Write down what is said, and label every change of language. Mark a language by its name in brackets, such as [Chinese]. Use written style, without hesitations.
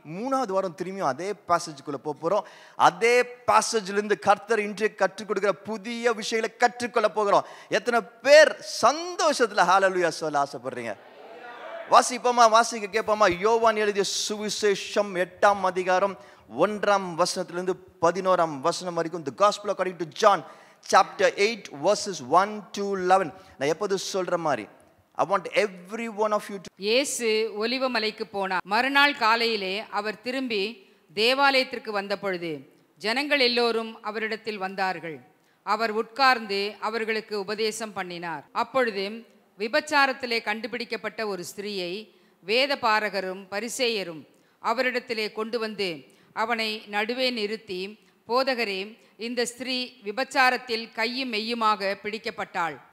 [Tamil] 3வது வாரம் திரும்பியும் அதே பேசேஜுக்குள்ளே போகிறோம். அதே பேசேஜ்லேருந்து கர்த்தர் இன்றைக்கு கற்றுக் கொடுக்குற புதிய விஷயங்களை கற்றுக்கொள்ள போகிறோம். எத்தனை பேர் சந்தோஷத்தில் ஹல்லேலூயா சொல்ல ஆசைப்படுறீங்க? வாசிப்போமா, வாசிக்க கேட்போமா? யோவான் எழுதிய சுவிசேஷம் 8ஆம் அதிகாரம் 1ஆம் வசனத்திலிருந்து 11ஆம் வசனம் வரைக்கும். [English] The Gospel according to John chapter 8 verses 1 to 11. [Tamil] நான் எப்போது சொல்ற மாதிரி [English] I want every one of you to. [Tamil] இயேசு ஒலிவமலைக்கு போனார். மறுநாள் காலையிலே அவர் திரும்பி தேவாலயத்திற்கு வந்தபொழுது ஜனங்கள் எல்லோரும் அவரிடத்தில் வந்தார்கள். அவர் உட்கார்ந்து அவர்களுக்கு உபதேசம் பண்ணினார். அப்பொழுது விபச்சாரத்திலே கண்டுபிடிக்கப்பட்ட ஒரு ஸ்திரீயை வேதபாரகரும் பரிசேயரும் அவரிடத்திலே கொண்டு வந்து அவனை நடுவே நிறுத்தி, போதகரே, இந்த ஸ்திரீ விபச்சாரத்தில் கையும் மெய்யுமாக பிடிக்கப்பட்டாள்.